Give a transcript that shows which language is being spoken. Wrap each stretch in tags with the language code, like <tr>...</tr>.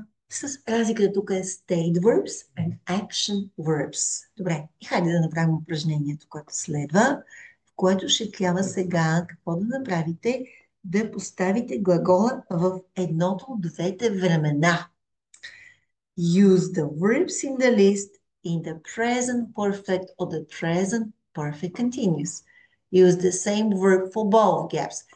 <bg>С разликата тук е</bg> <en>state verbs and action verbs.</en> <bg>Добре, и хайде да направим упражнението, което следва, в което ще трябва сега какво да направите, да поставите глагола в едното от двете времена.</bg> <en>Use the verbs in the list in the present perfect or the present perfect continuous. Use the same verb for both gaps.</en>